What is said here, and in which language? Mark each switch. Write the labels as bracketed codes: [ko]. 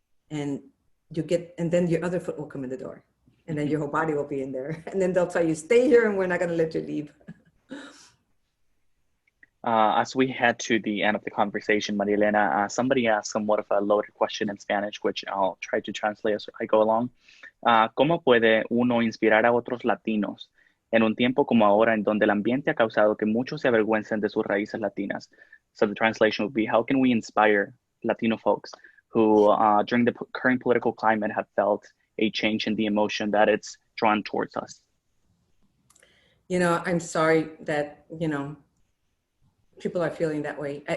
[en] And then your other foot will come in the door, and then your whole body will be in there. And then they'll tell you, stay here and we're not going to let you leave. As we head to the end of the conversation, Maria Elena, somebody asked somewhat of a loaded question in Spanish, which I'll try to translate as I go along. [es] ¿Cómo puede uno inspirar a otros latinos en un tiempo como ahora en donde el ambiente ha causado que muchos se avergüencen de sus raíces latinas? [en] So the translation would be, how can we inspire Latino folks who during the current political climate have felt a change in the emotion that it's drawn towards us? You know, I'm sorry that, you know, people are feeling that way.